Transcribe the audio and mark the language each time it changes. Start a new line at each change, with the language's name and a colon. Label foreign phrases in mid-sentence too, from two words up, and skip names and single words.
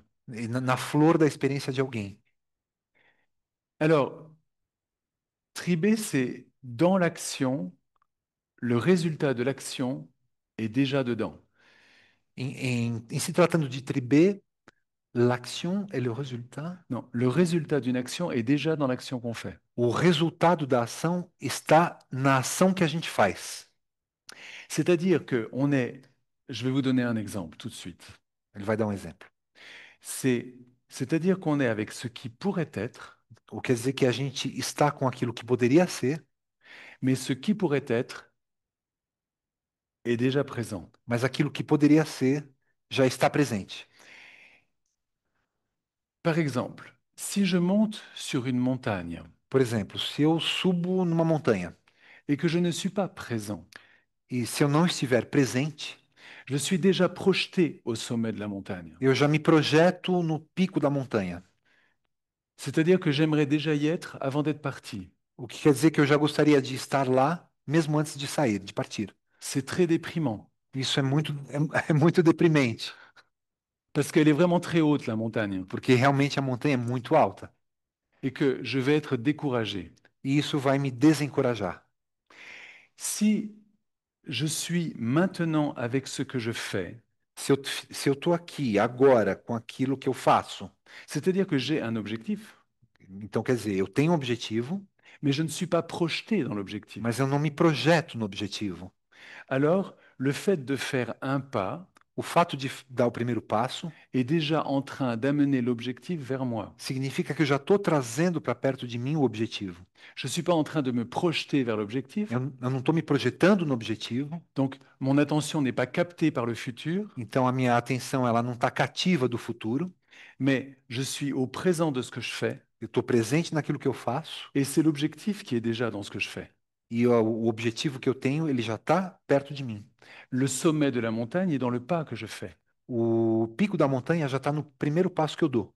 Portuguese: Na flor da experiência de alguém.
French: Alors, triber, c'est dans l'action, le résultat de l'action est déjà dedans.
Portuguese: Em se tratando de triber,
French: l'action est le résultat. Non, le résultat d'une action est déjà dans l'action qu'on fait.
Portuguese: O resultado da ação está na ação que a gente faz.
French: C'est-à-dire que on est, je vais vous donner un exemple tout de suite.
Portuguese: Ele vai dar um exemplo.
French: C'est-à-dire qu'on est avec ce qui pourrait être,
Portuguese: O que quer dizer que a gente está com aquilo que poderia ser,
French: mais ce qui pourrait être est déjà présent.
Portuguese: mas aquilo que poderia ser já está presente.
French: Par exemple, si je monte sur une montagne
Portuguese: Por exemplo, se eu subo numa montanha
French: et que je ne suis pas présent,
Portuguese: e se eu não estiver presente,
French: je suis déjà projeté au sommet de la montagne.
Portuguese: eu já me projeto no pico da montanha.
French: C'est-à-dire que j'aimerais déjà y être avant d'être parti.
Portuguese: O que quer dizer que eu já gostaria de estar lá mesmo antes de sair, de partir.
French: C'est très déprimant
Portuguese: Isso é muito deprimente,
French: parce qu'elle est vraiment très haute, la montagne,
Portuguese: porque realmente a montanha é muito alta.
French: et que je vais être découragé.
Portuguese: E isso vai me desencorajar.
French: Si je suis maintenant avec ce que je fais,
Portuguese: Se eu estou aqui agora com aquilo que eu faço,
French: c'est-à-dire que j'ai un objectif,
Portuguese: então quer dizer, eu tenho um objetivo,
French: mais je ne suis pas projeté dans l'objectif.
Portuguese: mas eu não me projeto no objetivo.
French: Alors, le fait de faire un pas
Portuguese: O fato de dar o primeiro passo
French: est déjà en train d'amener l'objectif vers moi.
Portuguese: significa que eu já estou trazendo para perto de mim o objetivo.
French: Je ne suis pas en train de me projeter vers l'objectif,
Portuguese: Eu não estou me projetando no objetivo,
French: donc mon attention n'est pas captée par le futur,
Portuguese: então a minha atenção ela não está cativa do futuro.
French: mais je suis au présent de ce que je fais,
Portuguese: Eu estou presente naquilo que eu faço
French: et c'est l'objectif qui est déjà dans ce que je fais.
Portuguese: e o objetivo que eu tenho ele já está perto de mim.
French: Le sommet de la montagne est dans le pas que je fais.
Portuguese: O pico da montanha já está no primeiro passo que eu dou.